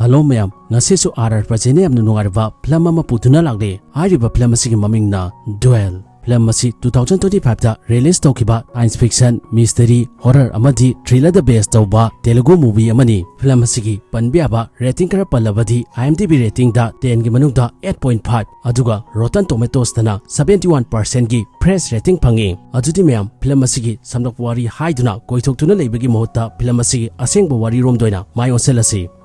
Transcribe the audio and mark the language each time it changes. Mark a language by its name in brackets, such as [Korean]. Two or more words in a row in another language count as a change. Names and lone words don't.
[English] Hello ma'am, [Manipuri] ngasisu arar prajene amnu nungarba film ama putuna lagde. Hariba film asigi mamingna Duel. Film asi 2025 da release tawkiba [English] science fiction, mystery, horror [Manipuri] amadi thriller da based tawba [English] Telugu movie [Manipuri] amani. Film asigi panbiaba rating kara palabadi IMDb rating da 10 gi manungda 8.5 aduga Rotten Tomatoes dana 71% gi [English] press rating [Manipuri] phangi. Adudi ma'am film asigi samnak wari haiduna koithoktuna leibagi mohota film asigi asengba wari rom doina mai onselasi.